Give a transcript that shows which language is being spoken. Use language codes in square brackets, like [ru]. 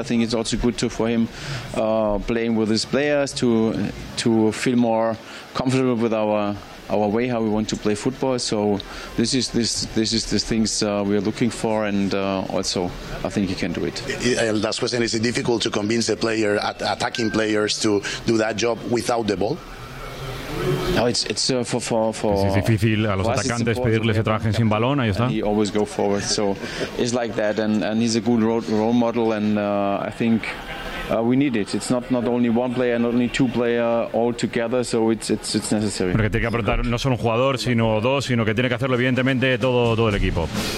[en] I think it's also good too for him playing with his players to feel more comfortable with our our way how we want to play football. So this is the things we are looking for, and also I think you can do it. Last question: is it difficult to convince the player, attacking players, to do that job without the ball? No, it's for [es] es difícil a los atacantes pedirles que trabajen sin balón, ahí está. [en] He always go forward, so it's like that, and he's a good role model, and I think we need it. It's not only one player, not only two player all together, so it's necessary. [es] Porque tiene que aportar no solo un jugador, sino dos, sino que tiene que hacerlo evidentemente todo el equipo.